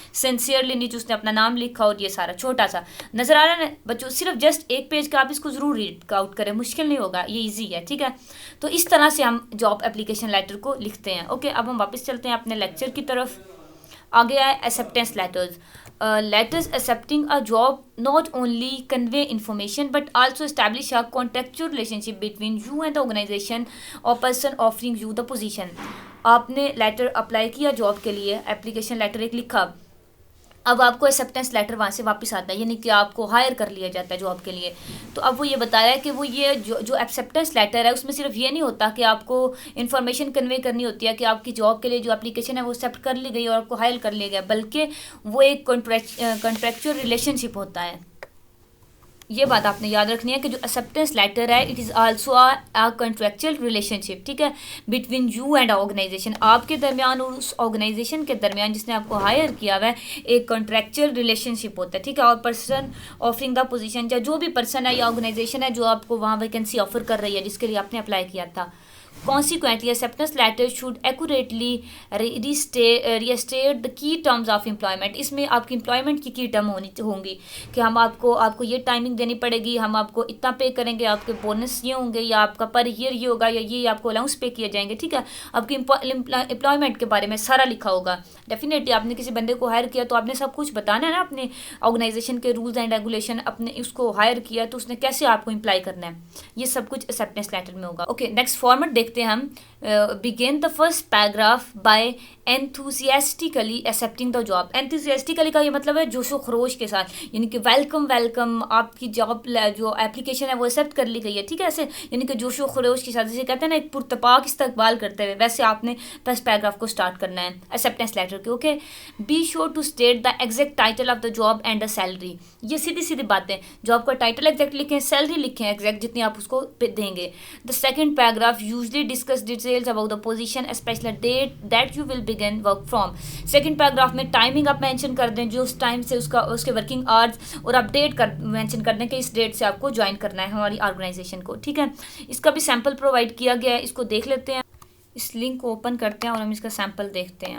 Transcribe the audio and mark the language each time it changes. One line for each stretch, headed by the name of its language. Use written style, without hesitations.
Urdu: Sincerely نیچے اس نے اپنا نام لکھا, اور یہ سارا چھوٹا سا نظر آ رہا ہے بچوں, صرف جسٹ ایک پیج کا, آپ اس کو ضرور ریڈ آؤٹ کریں, مشکل نہیں ہوگا, یہ ایزی ہے, ٹھیک ہے. تو اس طرح سے ہم جاب اپلیکیشن لیٹر کو لکھتے ہیں, اوکے. اب ہم واپس چلتے ہیں اپنے لیکچر کی طرف. آگے آئے acceptance letters.
English: Letters accepting a job not only convey information but also establish a contractual relationship between you and the organization or person offering you the position.
Urdu: آپ نے لیٹر اپلائی کیا جاب کے لیے, application letter ایک لکھا, اب آپ کو ایکسیپٹنس لیٹر وہاں سے واپس آتا ہے, یعنی کہ آپ کو ہائر کر لیا جاتا ہے جاب کے لیے. تو اب وہ یہ بتایا کہ وہ یہ جو ایکسیپٹنس لیٹر ہے اس میں صرف یہ نہیں ہوتا کہ آپ کو انفارمیشن کنوے کرنی ہوتی ہے کہ آپ کی جاب کے لیے جو اپلیکیشن ہے وہ ایکسیپٹ کر لی گئی اور آپ کو ہائر کر لیا گیا, بلکہ وہ ایک کانٹریکچوئل ریلیشن شپ ہوتا ہے. یہ بات آپ نے یاد رکھنی ہے کہ جو ایکسیپٹنس لیٹر ہے
English: it is also a contractual relationship,
Urdu: ٹھیک ہے،
English: between you and organisation,
Urdu: آپ کے درمیان اور اس آرگنائزیشن کے درمیان جس نے آپ کو ہائر کیا ہوا ہے ایک کنٹریکچوئل ریلیشن شپ ہوتا ہے، ٹھیک ہے، اور
English: person offering the position
Urdu: یا جو بھی پرسن ہے یا آرگنائزیشن ہے جو آپ کو وہاں ویکینسی آفر کر رہی ہے جس کے لیے آپ نے اپلائی کیا تھا.
English: Consequently, acceptance letter should accurately restate the key terms of employment.
Urdu: اس میں آپ کی امپلائمنٹ کی ٹرم ہوں گی کہ ہم آپ کو یہ ٹائمنگ دینی پڑے گی، ہم آپ کو اتنا پے کریں گے، آپ کے بونس یہ ہوں گے، یا آپ کا پر ایئر یہ ہوگا، یا یہ آپ کو الاؤنس پے کیے جائیں گے، ٹھیک ہے. آپ کی امپلائمنٹ کے بارے میں سارا لکھا ہوگا. ڈیفینیٹلی آپ نے کسی بندے کو ہائر کیا تو آپ نے سب کچھ بتانا ہے نا، اپنے آرگنائزیشن کے رولز اینڈ ریگولیشن، اپنے اس کو ہائر کیا تو اس نے کیسے آپ کو امپلائی کرنا ہے، یہ سب کچھ ایکسیپٹنس لیٹر میں ہوگا. اوکے، نیکسٹ فارمیٹ دیکھتے ہیں ہم.
English: begin the first paragraph by enthusiastically accepting the job.
Urdu: enthusiastically کا یہ مطلب ہے جوش و خروش کے ساتھ، یعنی کہ ویلکم آپ کی جاب جو اپلیکیشن ہے وہ ایکسیپٹ کر لی گئی ہے، ٹھیک ہے، ایسے یعنی کہ جوش و خروش کے ساتھ، جسے کہتے ہیں نا ایک پرتپاک استقبال کرتے ہوئے، ویسے آپ نے فرسٹ پیراگراف کو اسٹارٹ کرنا ہے ایکسیپٹنس لیٹر کے.
English: Okay, be sure to state the exact title of the job and the salary.
Urdu: یہ سیدھی باتیں، جاب کا ٹائٹل ایگزیکٹ لکھیں، سیلری لکھیں ایگزیکٹ جتنی آپ اس کو دیں گے.
English: The second paragraph usually discuss details about the position especially date that you will begin work from.
Urdu: Second paragraph میں ٹائمنگ آپ مینشن کر دیں، جو اس ٹائم سے اس کے ورکنگ آورز، اور آپ ڈیٹ مینشن کر دیں کہ اس ڈیٹ سے آپ کو جوائن کرنا ہے ہماری آرگنائزیشن کو، ٹھیک ہے. اس کا بھی سیمپل پرووائڈ کیا گیا ہے، اس کو دیکھ لیتے ہیں. اس لنک کو اوپن کرتے ہیں اور ہم اس کا سیمپل دیکھتے ہیں.